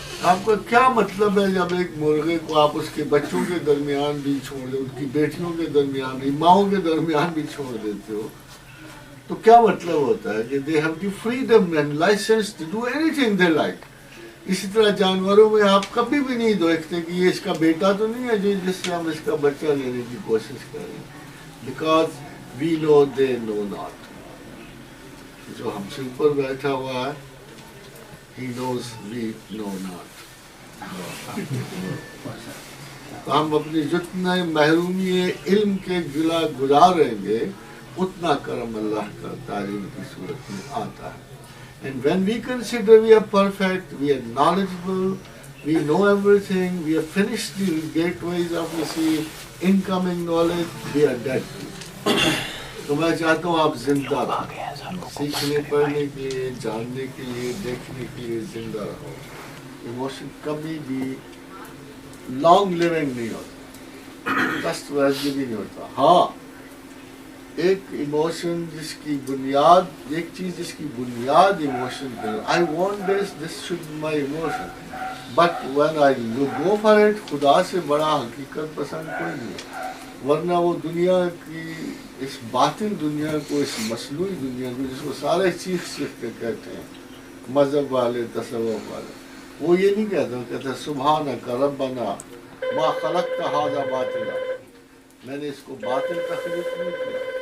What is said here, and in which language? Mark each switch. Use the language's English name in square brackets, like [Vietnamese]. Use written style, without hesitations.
[Urdu] آپ کا کیا مطلب ہے جب ایک مرغے کو آپ اس کے بچوں کے درمیان بھی چھوڑ دیں، اس کی بیٹیوں کے درمیان بھی، ماؤں کے درمیان بھی چھوڑ دیتے ہو، تو کیا مطلب ہوتا ہے کہ [English] they have the freedom and license to do anything they like. [Urdu] اسی طرح جانوروں میں آپ کبھی بھی نہیں دیکھتے کہ یہ اس کا بیٹا تو نہیں ہے جس سے ہم اس کا بچہ لینے کی کوشش کر رہے ہیں. [English] Because we know they know not. [Urdu] جو ہم سے اوپر بیٹھا ہوا ہے [English] he knows we know not. [Urdu] تو ہم اپنی جتنا محرومی علم کے گلا گزاریں گے اتنا کرم اللہ کا تعلیم کی صورت میں آتا ہے. [English] And when we consider we are perfect, we are knowledgeable, we know everything, we have finished the gateways of incoming knowledge, we are dead. [Urdu] تو میں چاہتا ہوں آپ زندہ رہو، سیکھنے پڑھنے کے لیے، جاننے کے لیے، دیکھنے کے لیے زندہ رہو. ایموشن کبھی بھی لانگ لیونگ نہیں ہوتا، دست ویسے بھی نہیں ہوتا. ہاں ایک ایموشن جس کی بنیاد، ایک چیز جس کی بنیاد ایموشن ہے. [English] I want this should be my emotion. But when I go for it, [Urdu] خدا سے بڑا حقیقت پسند کوئی نہیں، ورنہ وہ دنیا کی اس باطل دنیا کو، اس مصنوعی دنیا کو جس کو سارے چیخ کے کہتے ہیں مذہب والے، تصوف والے، وہ یہ نہیں کہتا، کہتا [Arabic] سبحانک ربنا ما خلقت ھذا باطلا، [Urdu] میں نے اس کو باطل تخلیق نہیں کیا.